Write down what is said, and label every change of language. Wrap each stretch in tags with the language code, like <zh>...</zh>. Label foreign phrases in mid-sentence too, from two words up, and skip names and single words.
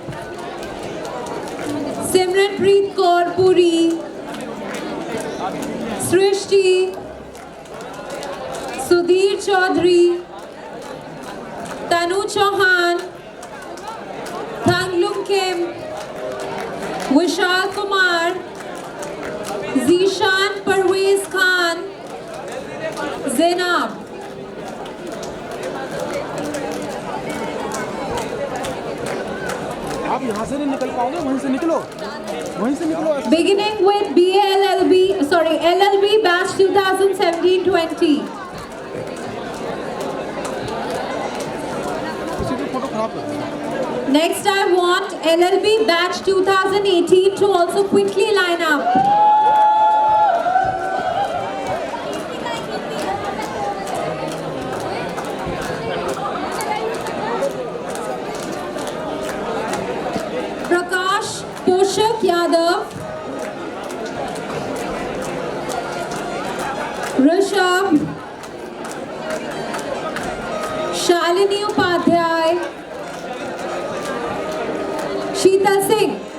<en>Simranpreet Kaur Puri, Srishti, Sudhir Chaudhary, Tanu Chauhan, Thanglum Kim, Vishal Kumar, Zishan Parvez Khan, Zainab.</en> <hi>आप यहाँ से नहीं निकल पाओगे, वहीं से निकलो, वहीं से निकलो।</hi> <en>Beginning with LLB batch 2017-20.</en> <hi>किसी की फोटो खराब कर।</hi> <en>Next I want LLB batch 2018 to also quickly line up. Prakash Poshak Yadav, Rishabh, Shalini Upadhyay, Sheetal Singh.</en>